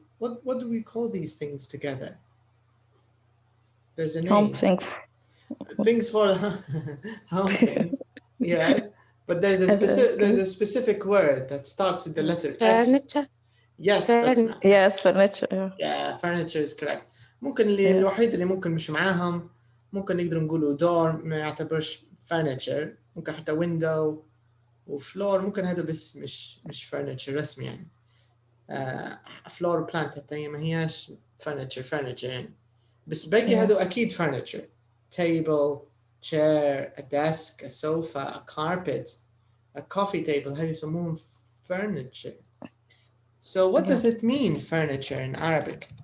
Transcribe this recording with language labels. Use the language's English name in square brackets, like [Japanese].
[English] What do we call these things together? There's a name. Home things. Things for home things. Yes, but there's a specific word that starts with the letter F. Furniture. Yes, Yes, furniture. Yeah, furniture is correct. [Arabic] ممكن الوحيد اللي ممكن مش معاهم ممكن نقدر نقوله door ما يعتبرش furniture. ممكن حتى window وفلور ممكن هذا بس مش furniture رسمي يعني. floor plant حتى هي ما هياش furniture يعني. بس باقي هذا أكيد furniture. [English] Table, chair, a desk, a sofa, a carpet, a coffee table. [Arabic] هذه يسموهم furniture. [English] So what does it mean, furniture, in Arabic?